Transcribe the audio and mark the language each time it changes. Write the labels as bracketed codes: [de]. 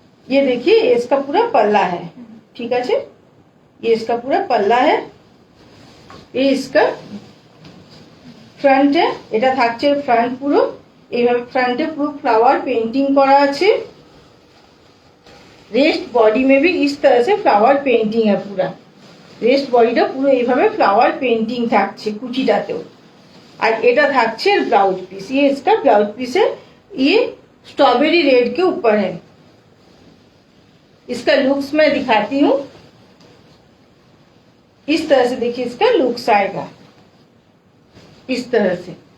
[hi] ये देखिए इसका पूरा पल्ला है, ठीक है, ये इसका पूरा पल्ला है, ये इसका फ्रंट है। [bn] এটা থাকছে ফ্রন্ট পুরো এইভাবে, ফ্রন্টে পুরো फ्लावर पेंटिंग করা আছে। [hi] रेस्ट बॉडी में भी इस तरह से फ्लावर पेंटिंग है पूरा। [bn] रेस्ट বডিটা পুরো এইভাবে फ्लावर पेंटिंग থাকছে কুচিটাতেও। আর এটা থাকছে ব্লাউজ পিস, [hi] ये इसका ब्लाउज पीस है, ये स्ट्रॉबेरी रेड के ऊपर है। इसका लुक्स मैं दिखाती हूँ, इस तरह से देखिए इसका लुक्स आएगा इस तरह से।